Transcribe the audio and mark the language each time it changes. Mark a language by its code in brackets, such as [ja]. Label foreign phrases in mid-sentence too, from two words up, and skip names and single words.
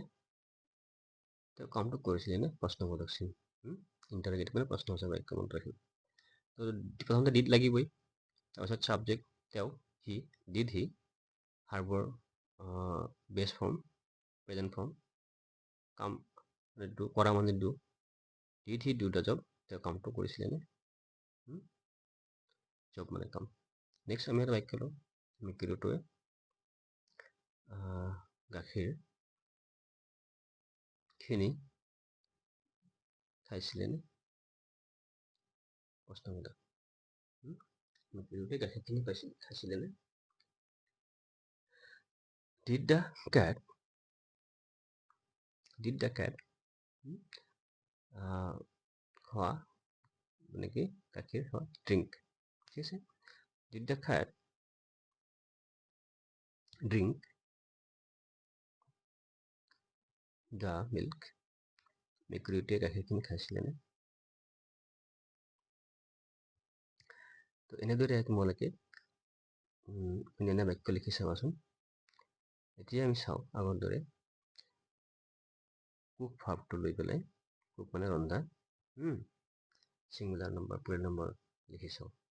[as] তেওঁ কামটো কৰিছিলেনে? প্ৰশ্নবোধক চিন। ইণ্টাৰগেটিভ মানে প্ৰশ্নসূচক বাক্য মনত ৰাখিব। তো প্ৰথমতে ডিড লাগিবই, তাৰপিছত ছাবজেক্ট তেওঁ, হি, [en] did he, verb base form present form, [as] কাম মানে ডু, কৰা মানে ডু, [en] did he do the job, [as] তেওঁ কামটো কৰিছিলেনে? জব মানে কাম। নেক্সট আমি এটা বাক্য লওঁ, মেকুৰীটোৱে গাখীৰ খিনি খাইছিলেনে? প্ৰশ্নবোধক। মেকুৰীটোৱে গাখীৰখিনি খাইছিলেনে? [en] Did the cat [as] খোৱা মানে কি গাখীৰ খোৱা, ড্ৰিংক। ঠিক আছে? [en] Did the cat drink the milk? [as] মেকুৰীটোৱে গাখীৰখিনি খাইছিলেনে? তো এনেদৰে তোমালোকে অন্যান্য বাক্য লিখি চাবাচোন। এতিয়া আমি চাওঁ আগৰ দৰে কুক ভাৱটো লৈ পেলাই, কুক মানে ৰন্ধা, [en] singular number plural number [as] লিখি চাওঁ।